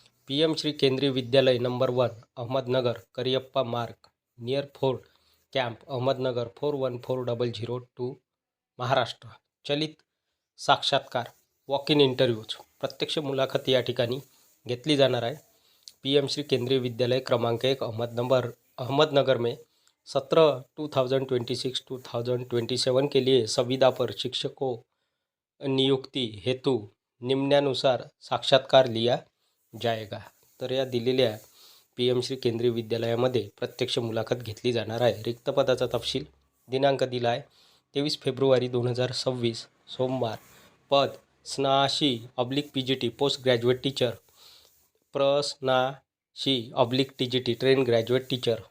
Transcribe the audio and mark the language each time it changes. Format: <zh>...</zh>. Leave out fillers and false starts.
<mr>PM Shri केंद्रीय विद्यालय number 1, Ahmednagar, Cariappa मार्ग, near fort camp Ahmednagar 414002, Maharashtra. चलित साक्षात्कार, वॉक इन इंटरव्ह्यूज, प्रत्यक्ष मुलाखत या ठिकाणी घेतली जाणार आहे.</mr> <hi>PM श्री केंद्रीय विद्यालय क्रमांक 1, अहमदनगर में 17/2026-2027 के लिए संविदा पर शिक्षकों नियुक्ती हेतु निम्नानुसार साक्षात्कार लिया जाएगा.</hi> <mr>तर या दिलेल्या PM श्री केंद्रीय विद्यालयामध्ये प्रत्यक्ष मुलाखत घेतली जाणार आहे. रिक्त पदाचा तपशील, दिनांक दिला आहे 23 फेब्रुवारी 2026, सोमवार. पद स्नाशी/PGT post graduate teacher, प्रस्नाशी/TGT train graduate teacher.</mr>